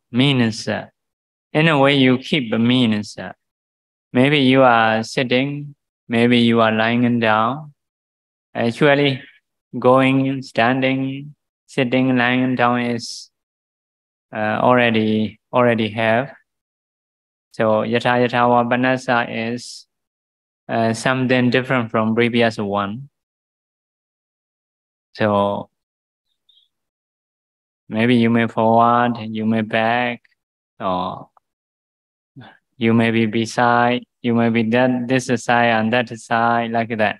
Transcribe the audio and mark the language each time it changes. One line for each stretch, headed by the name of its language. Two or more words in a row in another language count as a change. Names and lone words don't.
English: Means, in a way you keep means, maybe you are sitting, maybe you are lying down. Actually, going, standing, sitting, lying down is already have. So,
Pali: yatha yatha va panassa
English: is something different from previous one. So, maybe you may forward, you may back, or you may be beside, you may be this side and that side, like that.